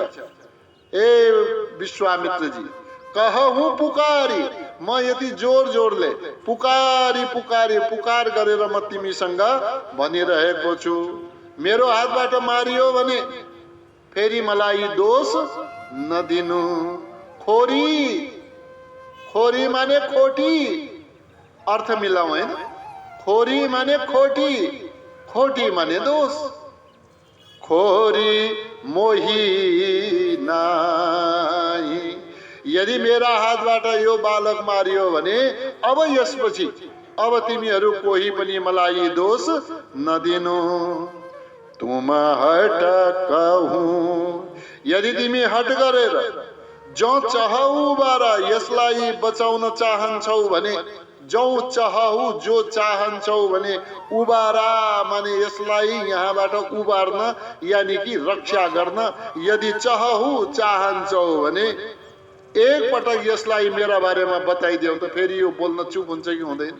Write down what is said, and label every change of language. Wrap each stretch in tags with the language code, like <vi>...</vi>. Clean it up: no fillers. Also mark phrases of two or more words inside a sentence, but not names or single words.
<ne>ए विश्वामित्रजी</ne> <awa>कहूँ पुकारी,</awa> <ne>म यति जोरले पुकार गरेर म तिमीसँग भनिरहेको छु। मेरो हातबाट मारियो भने फेरि मलाई दोष नदिनु। खोरी माने खोटी, अर्थ मिलाऊ हैन। खोरी माने खोटी माने दोष।</ne> <awa>खोरी मोही नाही।</awa> <ne>यदि मेरा हातबाट यो बालक मारियो भने अब यसपछि अब तिमीहरू कोही पनि मलाई दोष नदिनु।</ne> <awa>तुम हट कहूँ,</awa> <ne>यदि तिमी हट गरेर</ne> <awa>जो चाहौ बारा</awa> <ne>यसलाई बचाउन चाहन्छौ भने, जो चाहन्छौ भने उबारा माने यसलाई यहाँबाट उबार्न यानी कि रक्षा गर्न। यदि चाहन्छौ भने एक पटक यसलाई मेरा बारेमा बताइदेऊ त फेरि यो बोल्न चुप हुन्छ कि हुँदैन?</ne>